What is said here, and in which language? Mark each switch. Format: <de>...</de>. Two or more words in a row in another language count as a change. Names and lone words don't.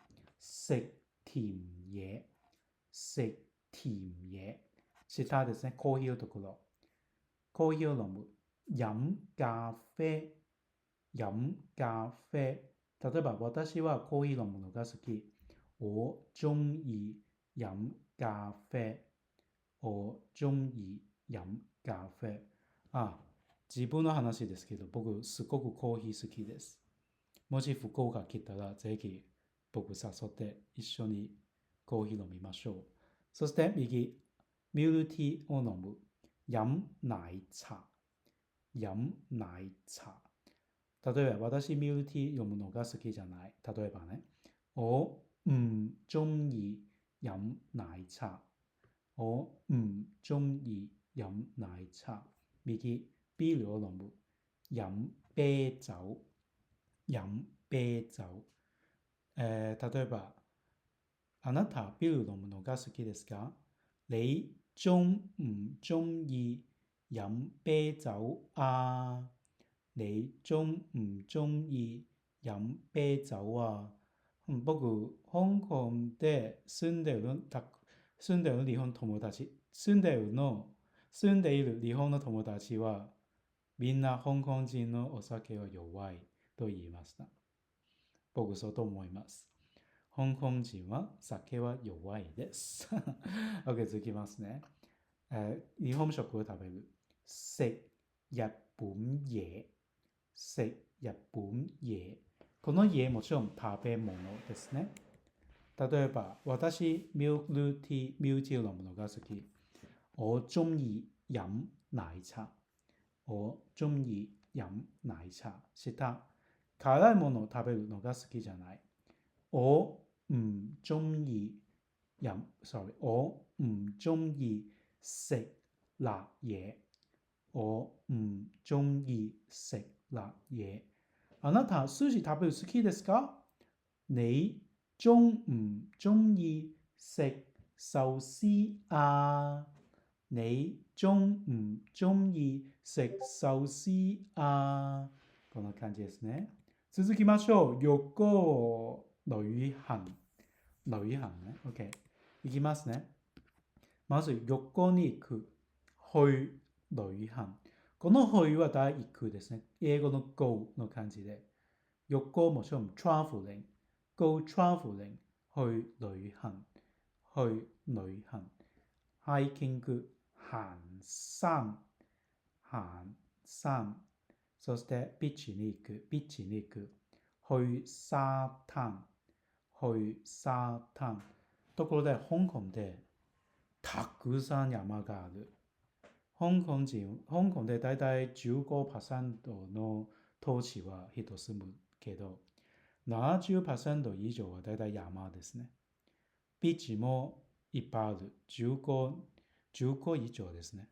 <yue>食甜嘢。食甜嘢。</yue> <ja>下ですね、コーヒーのところ。コーヒーを飲む。</ja> <yue>飲咖啡。飲咖啡。</yue> <ja>例えば、私はコーヒー飲むのが好き。</ja> <yue>我中意飲咖啡。我中意飲咖啡。</yue> <ja>自分の話ですけど、僕すごくコーヒー好きです。もし福岡来たら、ぜひ僕誘って一緒にコーヒー飲みましょう。そして右、ミルティーを飲む。</ja> <yue>飲奶茶。飲奶茶。</yue> <ja>例えば、私ミルティー飲むのが好きじゃない。例えばね、</ja> <yue>我唔中意飲奶茶。我唔中意飲奶茶。</yue> <ja>右、ビールを飲む。</ja> <yue>飲啤酒。飲啤酒。</yue> <ja>例えば、あなたビール飲むのが好きですか？</ja> <yue>你中唔中意飲啤酒啊？你中唔中意飲啤酒啊？</yue> <ja>僕、香港で住んでいる日本友達、住んでいる日本の友達は、みんな香港人のお酒は弱いと言いました。僕そうと思います。香港人は酒は弱いです。OK、続きますね。日本食を食べる。</ja> <yue>食日本嘢。食日本嘢。</yue> <ja>この嘢もちろん食べ物ですね。例えば、私、ミルティー飲むのが好き。</ja> <yue>我中意飲奶茶。我中意飲奶茶。</yue> <ja>下、辛いものを食べるのが好きじゃない。</ja> <yue>我唔中意我唔中意食辣嘢。我唔中意食辣嘢。</yue> <ja>あなた、寿司食べる好きですか？</ja> <yue>你中唔中意食壽司啊？你中唔中意食壽司あ？</yue> <ja>こんな感じですね。続きましょう。旅行。旅行ね。OK。いきますね。まず、旅行に行く。</ja> <yue>去旅行。</yue> <ja>この去は第一句ですね。英語の go の感じで。旅行もちろん traveling。</ja> <en>go traveling。</en> <yue>去旅行。去旅行。</yue> <ja>ハイキング。行山。行山。そしてビーチに行く。ビーチに行く。</ja> <yue>去沙灘。去沙灘。</yue> <ja>ところで香港でたくさん山がある。香港でだいたい 15% の土地は人住むけど、70% 以上はだいたい山ですね。ビーチもいっぱいある。15以上ですね。</ja>